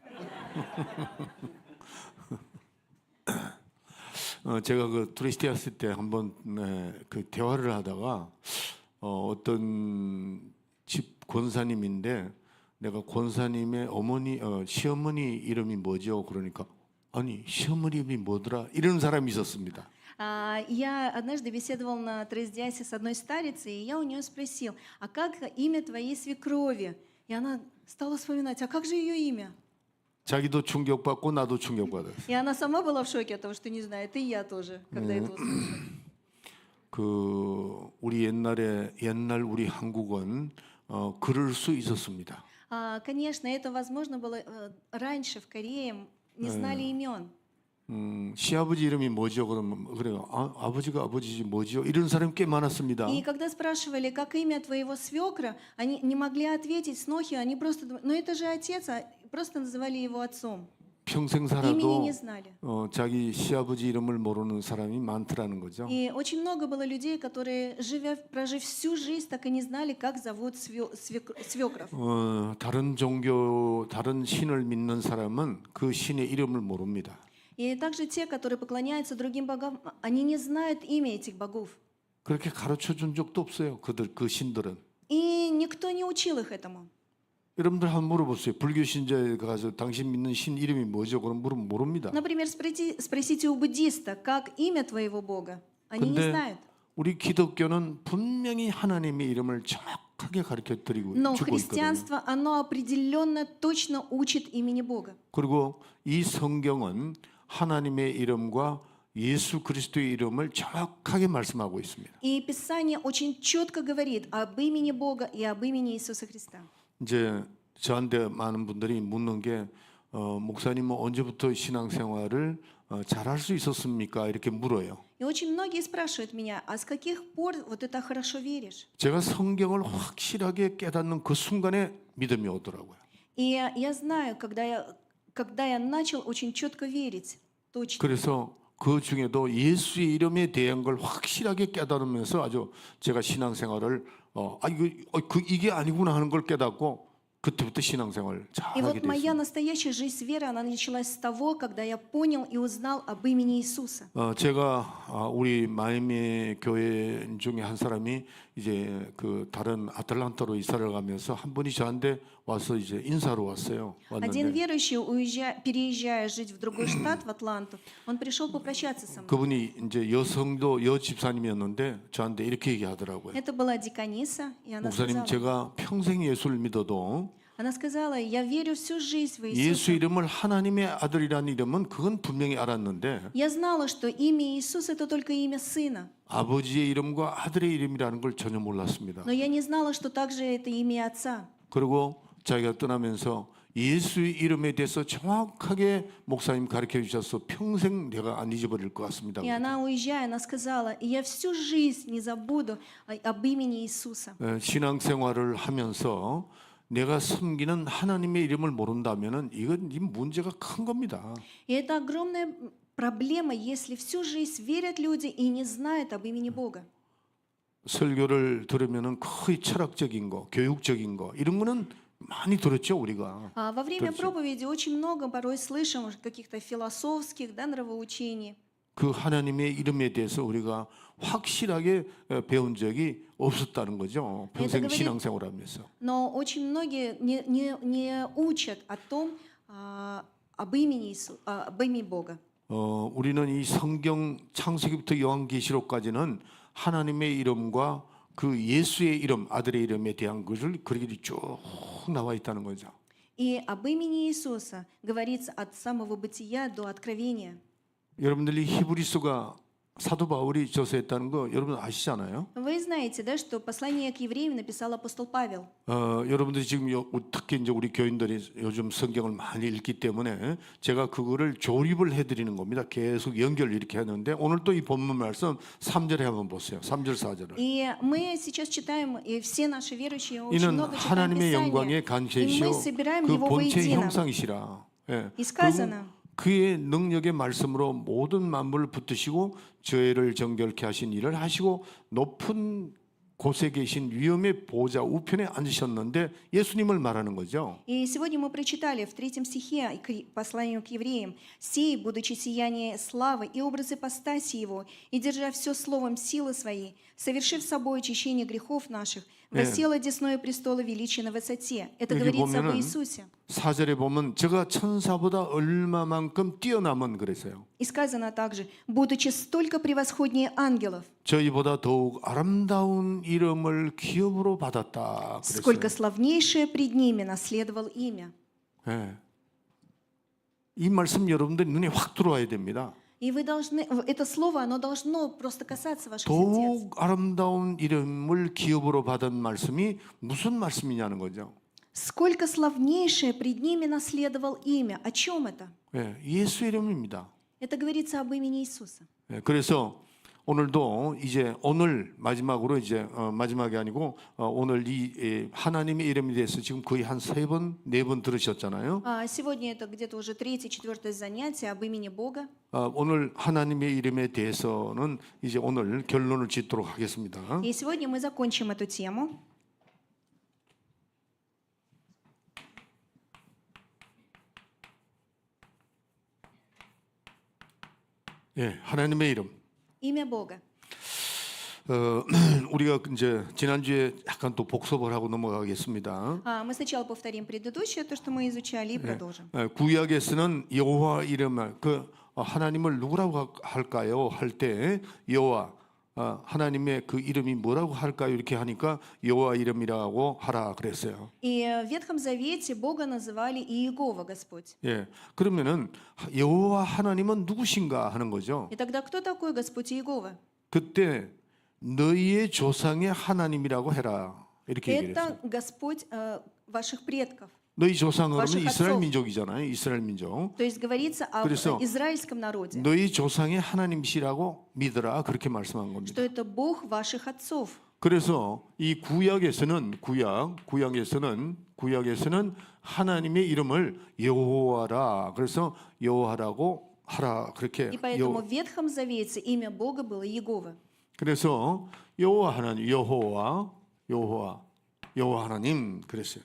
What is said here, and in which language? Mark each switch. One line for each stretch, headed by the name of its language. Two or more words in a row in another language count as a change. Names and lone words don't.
Korean: 제가 그 트리스티아스 때 한번 그 대화를 하다가 어떤 집 권사님인데 내가 권사님의 어머니 시어머니 이름이 뭐죠? 그러니까 아니 시어머니 이름이 뭐더라? 이런 사람이 있었습니다.
Russian: Я однажды беседовал на Трейсдиасе с одной старицей, и я у нее спросил, а как имя твоей свекрови? И она стала вспоминать, а как же ее имя?
Korean: 자기도 충격받고 나도 충격받았어요.
Russian: И она сама была в шоке от того, что не знает, и я тоже, когда это услышала.
Korean: 그 우리 옛날 우리 한국은 그럴 수 있었습니다.
Russian: Конечно, это возможно было раньше в Корее, не знали имен.
Korean: 시아버지 이름이 뭐죠? 그러면 그래요. 아버지가 아버지지 뭐죠? 이런 사람이 꽤 많았습니다.
Russian: И когда спрашивали, как имя твоего свекра, они не могли ответить снохи, они просто, ну это же отец, просто называли его отцом.
Korean: 평생
Russian: Имени
Korean: 살아도
Russian: не знали.
Korean: 자기 시아버지 이름을 모르는 사람이 많더라는 거죠.
Russian: И очень много было людей, которые, прожив всю жизнь, так и не знали, как зовут свекров.
Korean: 다른 종교, 다른 신을 믿는 사람은 그 신의 이름을 모릅니다.
Russian: И также те, которые поклоняются другим богам, они не знают имя этих богов.
Korean: 그렇게 가르쳐 준 적도 없어요. 그 신들은.
Russian: И никто не учил их этому.
Korean: 여러분들 한번 물어보세요. 불교 신자에 가서 당신 믿는 신 이름이 뭐죠? 그럼 물으면 모릅니다.
Russian: Например, спросите у буддиста, как имя твоего бога. Они не знают.
Korean: 우리 기독교는 분명히 하나님의 이름을 정확하게 가르쳐 드리고
Russian: Но
Korean: 주고 있거든요.
Russian: христианство, оно определенно точно учит имени Бога.
Korean: 그리고 이 성경은 하나님의 이름과 예수 그리스도의 이름을 정확하게 말씀하고 있습니다.
Russian: И Писание очень четко говорит об имени Бога и об имени Иисуса Христа.
Korean: 이제 저한테 많은 분들이 묻는 게 목사님은 언제부터 신앙생활을 잘할 수 있었습니까? 이렇게 물어요.
Russian: И очень многие спрашивают меня, а с каких пор вот ты так хорошо веришь?
Korean: 제가 성경을 확실하게 깨닫는 그 순간에 믿음이 오더라고요.
Russian: И я знаю, когда я начал очень четко верить, точно.
Korean: 그래서 그 중에도 예수의 이름에 대한 걸 확실하게 깨달으면서 아주 제가 신앙생활을 이게 아니구나 하는 걸 깨닫고 그때부터 신앙생활
Russian: И
Korean: 잘하게
Russian: вот моя
Korean: 됐습니다.
Russian: настоящая жизнь с верой, она началась с того, когда я понял и узнал об имени Иисуса.
Korean: 제가 우리 마이애미 교회 중에 한 사람이 이제 그 다른 아틀란타로 이사를 가면서 한 분이 저한테 와서 이제 인사로 왔어요.
Russian: Один
Korean: 왔는데
Russian: верующий, переезжая жить в другой штат, в Атланту, он пришел попрощаться со мной.
Korean: 그분이 이제 여성도 여 집사님이었는데 저한테 이렇게 얘기하더라고요.
Russian: Это была дикониса, и
Korean: 목사님, 제가 평생 예수를 믿어도
Russian: она сказала, я верю всю жизнь в
Korean: 예수
Russian: Иисуса.
Korean: 이름을 하나님의 아들이라는 이름은 그건 분명히 알았는데
Russian: Я знала, что имя Иисус это только имя Сына,
Korean: 아버지의 이름과 아들의 이름이라는 걸 전혀 몰랐습니다.
Russian: но я не знала, что также это имя Отца.
Korean: 그리고 자기가 떠나면서 예수의 이름에 대해서 정확하게 목사님 가르쳐 주셔서 평생 내가 안 잊어버릴 것 같습니다.
Russian: И она, уезжая, она сказала, я всю жизнь не забуду об имени Иисуса.
Korean: 신앙생활을 하면서 내가 섬기는 하나님의 이름을 모른다면은 이건 이 문제가 큰 겁니다.
Russian: И это огромная проблема, если всю жизнь верят люди и не знают об имени Бога.
Korean: 설교를 들으면은 거의 철학적인 거, 교육적인 거 이런 거는 많이 들었죠 우리가.
Russian: Во время
Korean: 그렇죠.
Russian: проповеди очень много порой слышим каких-то философских, да, нравоучений.
Korean: 그 하나님의 이름에 대해서 우리가 확실하게 배운 적이 없었다는 거죠. 평생
Russian: говорит-
Korean: 신앙생활하면서.
Russian: Но очень многие не учат о том, об имени Бога.
Korean: 우리는 이 성경 창세기부터 요한계시록까지는 하나님의 이름과 그 예수의 이름, 아들의 이름에 대한 것을 그렇게 쭉 나와 있다는 거죠.
Russian: И об имени Иисуса говорится от самого бытия до откровения.
Korean: 여러분들이 히브리서가 사도 바울이 저서했다는 거 여러분 아시잖아요.
Russian: Вы знаете, да, что послание к евреям написал апостол Павел.
Korean: 여러분들이 지금 특히 이제 우리 교인들이 요즘 성경을 많이 읽기 때문에 제가 그거를 조립을 해드리는 겁니다. 계속 연결 이렇게 하는데 오늘 또 이 본문 말씀 3절에 한번 보세요. 3절 4절을.
Russian: И мы сейчас читаем, и все наши верующие очень
Korean: 이는
Russian: много читаем
Korean: 하나님의 영광의
Russian: Писания, и
Korean: 간체이시오
Russian: мы собираем
Korean: 그
Russian: его
Korean: 본체
Russian: воедино.
Korean: 형상이시라. 예.
Russian: И сказано,
Korean: 그의 능력의 말씀으로 모든 만물을 붙드시고 죄를 정결케 하신 일을 하시고 높은 곳에 계신 위엄의 보좌 우편에 앉으셨는데 예수님을 말하는 거죠.
Russian: И сегодня мы прочитали в 3 стихе посланию к евреям: «Сей, будучи сияние славы и образ ипостаси Его, и держа все словом силы Своей, совершив собой очищение грехов наших, воссел одесную престола величия на высоте». Это
Korean: 여기
Russian: говорится об
Korean: 보면은
Russian: Иисусе.
Korean: 4절에 보면 제가 천사보다 얼마만큼 뛰어남은 그랬어요.
Russian: И сказано также: «Будучи столько превосходнее ангелов,
Korean: 저희보다 더욱 아름다운 이름을 기업으로 받았다.
Russian: сколько
Korean: 그랬어요.
Russian: славнейшее пред ними наследовал имя».
Korean: 예. 이 말씀 여러분들 눈에 확 들어와야 됩니다.
Russian: И вы должны, это слово, оно должно просто касаться ваших сердец.
Korean: 더욱 아름다운 이름을 기업으로 받은 말씀이 무슨 말씀이냐는 거죠.
Russian: Сколько славнейшее пред ними наследовал имя. О чем это?
Korean: 예, 예수 이름입니다.
Russian: Это говорится об имени Иисуса.
Korean: 예, 그래서 오늘도 이제 오늘 마지막으로 이제 마지막이 아니고 오늘 이 하나님의 이름에 대해서 지금 거의 한 3번, 4번 들으셨잖아요.
Russian: Сегодня это где-то уже 3-е, 4-е занятие об имени Бога.
Korean: 오늘 하나님의 이름에 대해서는 이제 오늘 결론을 짓도록 하겠습니다.
Russian: И сегодня мы закончим эту тему.
Korean: 예, 하나님의 이름.
Russian: Имя Бога.
Korean: 우리가 이제 지난주에 약간 또 복습을 하고 넘어가겠습니다.
Russian: Мы сначала повторим предыдущее, то, что мы изучали, и продолжим.
Korean: 구약에서는 여호와 이름을 하나님을 누구라고 할까요? 할 때 여호와 하나님의 그 이름이 뭐라고 할까요? 이렇게 하니까 여호와 이름이라고 하라 그랬어요.
Russian: И в Ветхом Завете Бога называли Иегова, Господь.
Korean: 예, 그러면은 여호와 하나님은 누구신가 하는 거죠.
Russian: И тогда кто такой Господь Иегова?
Korean: 그때 너희의 조상의 하나님이라고 해라 이렇게 얘기를 했어요.
Russian: Это Господь ваших предков.
Korean: 너희 조상 그러면
Russian: ваших
Korean: 이스라엘
Russian: отцов.
Korean: 민족이잖아요. 이스라엘 민족.
Russian: То есть говорится об
Korean: 그래서
Russian: израильском народе,
Korean: 너희 조상의 하나님이시라고 믿으라 그렇게 말씀한 겁니다.
Russian: что это Бог ваших отцов.
Korean: 그래서 이 구약에서는 하나님의 이름을 여호와라. 그래서 여호와라고 하라 그렇게.
Russian: И поэтому в Ветхом Завете имя Бога было Иегова.
Korean: 그래서 여호와 하나님, 여호와 하나님 그랬어요.